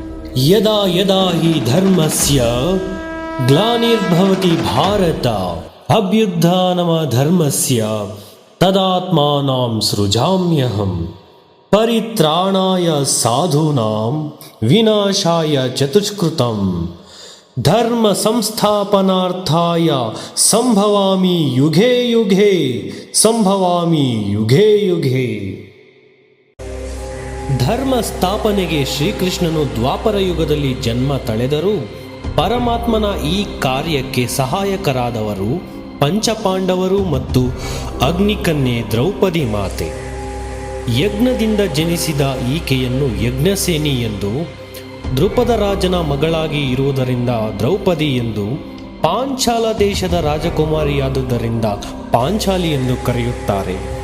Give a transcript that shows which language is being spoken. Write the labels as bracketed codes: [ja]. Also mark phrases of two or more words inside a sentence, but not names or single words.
[sa] ಯದಾ ಯದಾ ಹಿ ಧರ್ಮಸ್ಯ ಗ್ಲಾನಿರ್ಭವತಿ ಭಾರತ ಅಭ್ಯುತ್ಥಾನಮ ಧರ್ಮಸ್ಯ ತದಾತ್ಮಾನಾಂ ಸೃಜಾಮ್ಯಹಂ ಪರಿತ್ರಾಣಾಯ ಸಾಧೂನಾಂ ವಿನಾಶಾಯ ಚತುಷ್ಕೃತಂ ಧರ್ಮ ಸಂಸ್ಥಾಪನಾರ್ಥಾಯ ಸಂಭವಾಮಿ ಯುಗೇ ಯುಗೇ ಸಂಭವಾಮಿ ಯುಗೇ ಯುಗೇ. [kn] ಧರ್ಮ ಸ್ಥಾಪನೆಗೆ ಶ್ರೀಕೃಷ್ಣನು ದ್ವಾಪರ ಯುಗದಲ್ಲಿ ಜನ್ಮ ತಳೆದರೂ ಪರಮಾತ್ಮನ ಈ ಕಾರ್ಯಕ್ಕೆ ಸಹಾಯಕರಾದವರು ಪಂಚಪಾಂಡವರು ಮತ್ತು ಅಗ್ನಿಕನ್ಯೆ ದ್ರೌಪದಿ ಮಾತೆ. ಯಜ್ಞದಿಂದ ಜನಿಸಿದ ಈಕೆಯನ್ನು ಯಜ್ಞಸೇನಿ ಎಂದು, ದೃಪದ ರಾಜನ ಮಗಳಾಗಿ ಇರುವುದರಿಂದ ದ್ರೌಪದಿ ಎಂದು, ಪಾಂಚಾಲ ದೇಶದ ರಾಜಕುಮಾರಿಯಾದುದರಿಂದ ಪಾಂಚಾಲಿ ಎಂದು ಕರೆಯುತ್ತಾರೆ.